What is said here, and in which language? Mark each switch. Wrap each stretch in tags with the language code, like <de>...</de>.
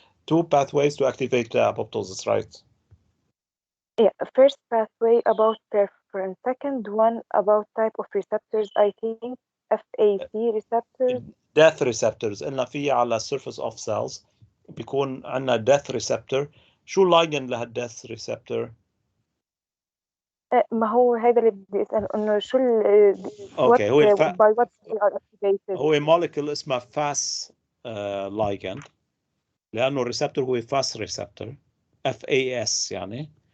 <en>Two pathways to activate apoptosis, right? Yeah, first pathway about preference, second one about type of receptors, I think FAC receptors.</en> <ar>Death receptors قلنا في على</ar> <en>surface of cells</en> <ar>بيكون عندنا death receptor. شو اللايجند لهالdeath receptor؟ ما هو هذا اللي بدي اساله، انه شو اوكي، هو</ar> <en>by what they are activated.</en> <ar>هو molecule اسمه FAS ligand، لانه الريسبتور هو FAS receptor FAS يعني.</ar>